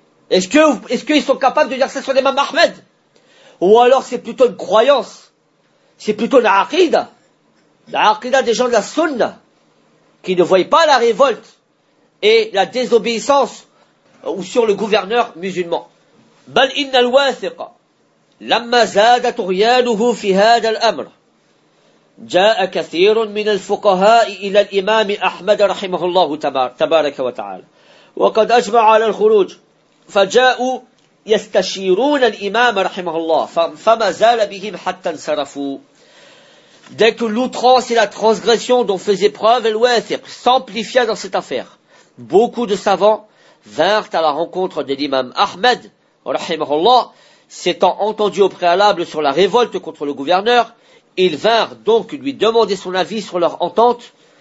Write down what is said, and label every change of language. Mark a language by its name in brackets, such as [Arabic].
[French] Est-ce qu'ils sont capables de dire ça sur l'imam Ahmed? Ou alors c'est plutôt une croyance, c'est plutôt une aqida, la aqida des gens de la Sunna, qui ne voient pas la révolte et la désobéissance ou sur le gouverneur musulman. [Arabic] بل إن الواثق لما زاد طغيانه في هذا الأمر جاء كثير من الفقهاء إلى الإمام أحمد رحمه الله تبارك وتعالى وقد أجمع على الخروج فجاءوا يستشيرون الإمام رحمه الله فما زال بهم حتى انصرفوا. [French] Dès que l'outrance et la transgression dont faisait preuve الواثق s'amplifia dans cette affaire, beaucoup de savants vinrent à la rencontre de l'imam Ahmed, rahimahullah, s'étant entendu au préalable sur la révolte contre le gouverneur, ils vinrent donc lui demander son avis sur leur entente.